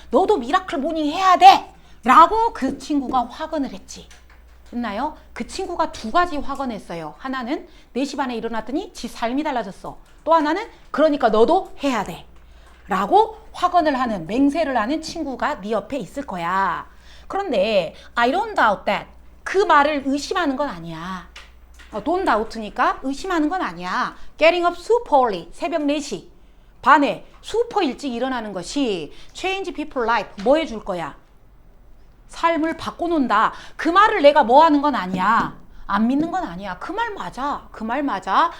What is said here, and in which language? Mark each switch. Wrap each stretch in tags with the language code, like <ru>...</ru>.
<ko>너도 미라클 모닝 해야 돼. 라고 그 친구가 확언을 했지. 됐나요? 그 친구가 두 가지 확언했어요. 하나는 4시 반에 일어났더니 지 삶이 달라졌어. 또 하나는 그러니까 너도 해야 돼. 라고 확언을 하는, 맹세를 하는 친구가 네 옆에 있을 거야. 그런데</ko> <en>I don't doubt that.</en> <ko>그 말을 의심하는 건 아니야.</ko> <en>don't doubt</en> <ko>니까 의심하는 건 아니야.</ko> <en>Getting up super early.</en> <ko>새벽 4시 반에 슈퍼 일찍 일어나는 것이</ko> <en>change people life.</en> <ko>뭐 해줄 거야? 삶을 바꿔놓는다. 그 말을 내가 뭐 하는 건 아니야. 안 믿는 건 아니야. 그 말 맞아. 그 말 맞아.</ko>